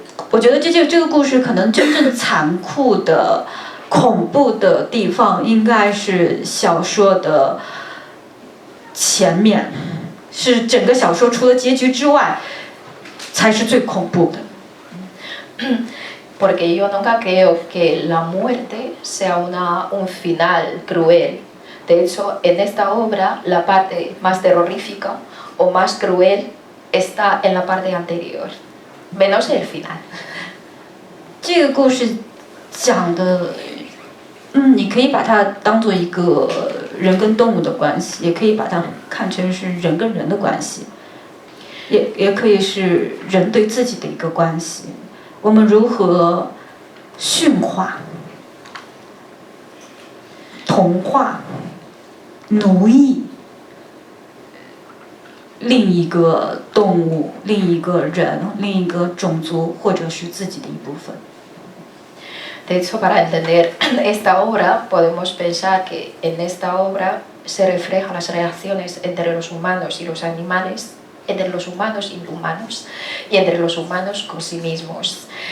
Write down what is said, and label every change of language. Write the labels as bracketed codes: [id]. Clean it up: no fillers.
[zh] 我觉得这个故事可能真正残酷的、恐怖的地方，应该是小说的前面，是整个小说除了结局之外，才是最恐怖的。 [es] Porque yo nunca creo que la muerte sea un final cruel. De hecho, en esta obra, la parte más terrorífica o más cruel está en la parte anterior, menos el final. [zh] 这个故事讲的，你可以把它当做一个人跟动物的关系，也可以把它看成是人跟人的关系，也可以是人对自己的一个关系。我们如何驯化、同化、奴役另一个动物、另一个人、另一个种族，或者是自己的一部分。 [es] De hecho, para entender esta obra, podemos pensar que en esta obra se reflejan las relaciones entre los humanos y los animales, entre los humanos y humanos, y entre los humanos con sí mismos.